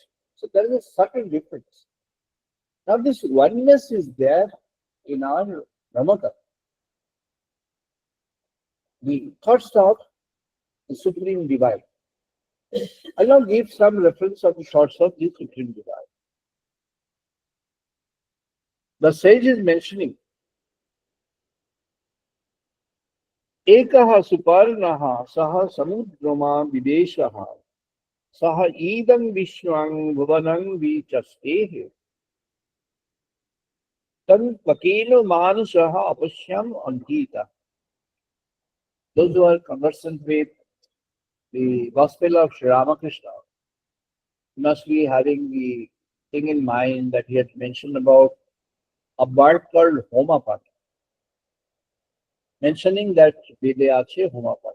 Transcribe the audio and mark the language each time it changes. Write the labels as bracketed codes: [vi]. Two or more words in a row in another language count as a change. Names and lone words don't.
[en] So there is a subtle difference. Now this oneness is there in our Brahmata. The thoughts of the Supreme Divine. I'll now give some reference of the thoughts of the Supreme Divine. The sage is mentioning [sa] एकः सुपर्णः सः समुद्रमा विवेश सः इदम् विश्वम् भुवनम् विचष्टे तम् पाकेन मनसा अपश्यम् अन्तितः. [en] Those who are conversant with the Gospel of Sri Ramakrishna must be having the thing in mind that he had mentioned about a bird called Homapati, mentioning that Videache Homapati.